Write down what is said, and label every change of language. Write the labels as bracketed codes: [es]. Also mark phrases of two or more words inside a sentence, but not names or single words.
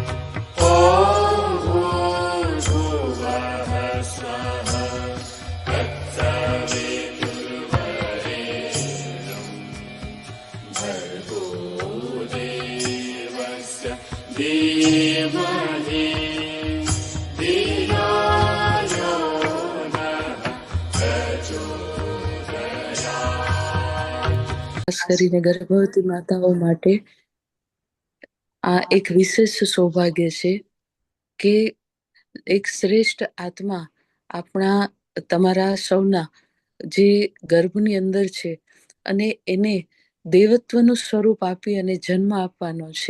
[sa] ॐ भूर्भुवः स्वः तत्सवितुर्वरेण्यं भर्गो देवस्य धीमहि धियो यो नः प्रचोदयात्। [gu] ખાસ કરીને ગર્ભવતી માતાઓ માટે આ એક વિશેષ સૌભાગ્ય છે કે એક શ્રેષ્ઠ આત્મા આપણા તમારા સૌના જે ગર્ભની અંદર છે અને એને દેવત્વનું સ્વરૂપ આપી અને જન્મ આપવાનો છે.